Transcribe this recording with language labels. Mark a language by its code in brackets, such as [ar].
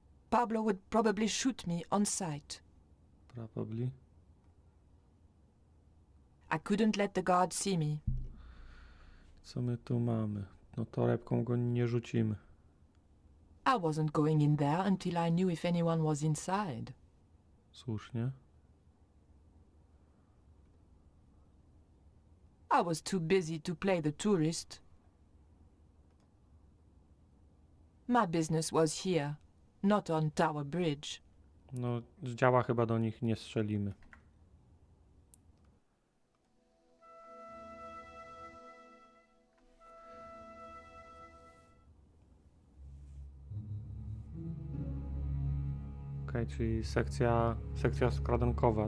[en] Pablo would probably shoot me on sight. Probably. I couldn't let the guard see me. [pl] Co my tu mamy? No torebką go nie rzucimy. [en] I wasn't going in there until I knew if anyone was inside. [pl] Słusznie. [en] I was too busy to play the tourist. My business was here, not on Tower Bridge. [pl] No z działa chyba do nich nie strzelimy. Okej, czyli sekcja skradankowa.